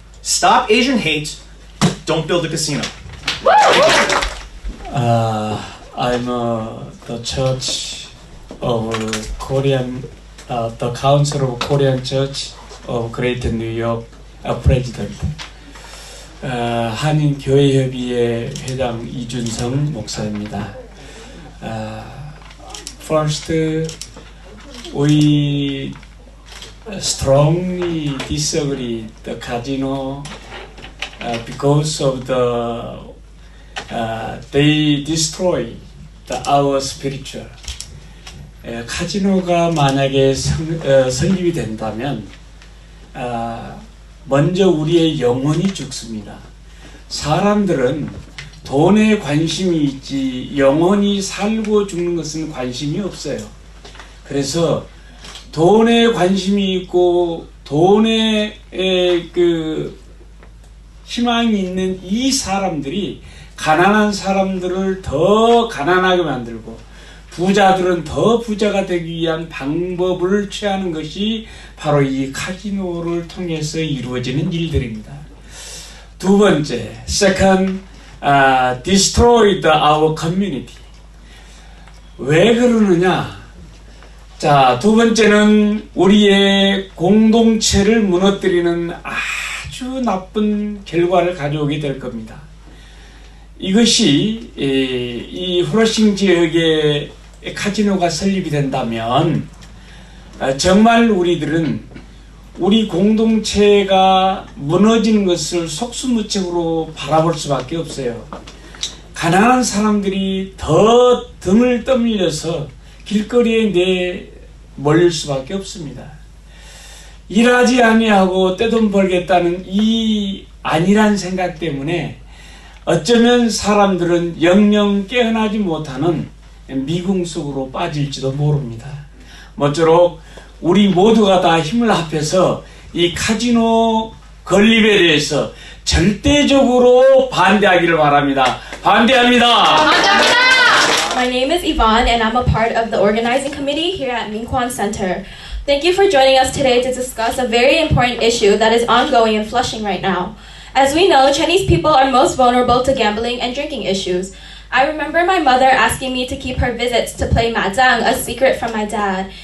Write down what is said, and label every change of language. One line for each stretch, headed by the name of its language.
English: Stop Asian hate. Don't build a casino. I'm the Church of Korean, the Council of Korean Church of Greater New York President.
Korean: 한인교회협의회 회장 이준성 목사입니다.
English: First, we strongly disagree the casino because of they destroy our spiritual.
Korean: 카지노가 만약에 설립이 된다면 먼저 우리의 영혼이 죽습니다. 사람들은 돈에 관심이 있지 영혼이 살고 죽는 것은 관심이 없어요. 그래서 돈에 관심이 있고 돈에 희망이 있는 이 사람들이 가난한 사람들을 더 가난하게 만들고 부자들은 더 부자가 되기 위한 방법을 취하는 것이 바로 이 카지노를 통해서 이루어지는 일들입니다. 두 번째,
English: second, destroy our community.
Korean: 왜 그러느냐? 자, 두 번째는 우리의 공동체를 무너뜨리는 아주 나쁜 결과를 가져오게 될 겁니다. 이것이 이 플러싱 지역에 카지노가 설립이 된다면 정말 우리들은 우리 공동체가 무너지는 것을 속수무책으로 바라볼 수밖에 없어요. 가난한 사람들이 더 등을 떠밀려서 길거리에 몰릴 수밖에 없습니다. 일하지 아니하고 떼돈 벌겠다는 이 안일한 생각 때문에 어쩌면 사람들은 영영 깨어나지 못하는 미궁 속으로 빠질지도 모릅니다. 모쪼록 우리 모두가 다 힘을 합해서 이 카지노 건립에 대해서 절대적으로 반대하기를 바랍니다. 반대합니다.
English: My name is Yvonne and I'm a part of the organizing committee here at 민권센터. Thank you for joining us today to discuss a very important issue that is ongoing in Flushing right now. As we know, Chinese people are most vulnerable to gambling and drinking issues. I remember my mother asking me to keep her visits to play mahjong a secret from my dad.